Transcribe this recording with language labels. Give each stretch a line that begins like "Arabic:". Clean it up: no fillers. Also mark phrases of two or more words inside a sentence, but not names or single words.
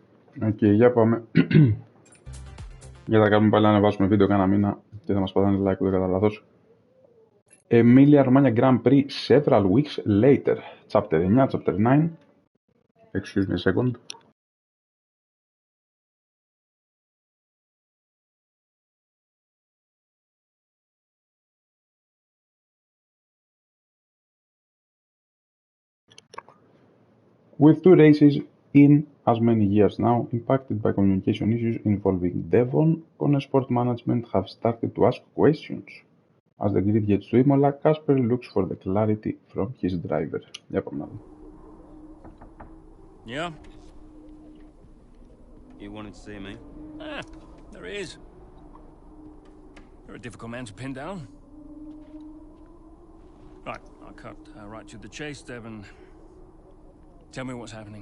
Greek: Οκ, για πάμε. Για να κάνουμε πάλι να ανεβάσουμε βίντεο κάνα μήνα και θα μας πατάνε like ούτε κατά λάθος.
English: Emilia Romagna Grand Prix several weeks later. Chapter 9, Chapter 9. Excuse me a second. With 2 races in as many years now, impacted by communication issues involving Devon, Konnersport management have started to ask questions. As the grid gets to Imola, Casper looks for the clarity from his driver.
Greek: Για πάμε να δούμε.
English: Yeah? You wanted to see me? There he is. You're a difficult man to pin down. Right, I'll cut right to the chase, Devon. Tell me what's happening.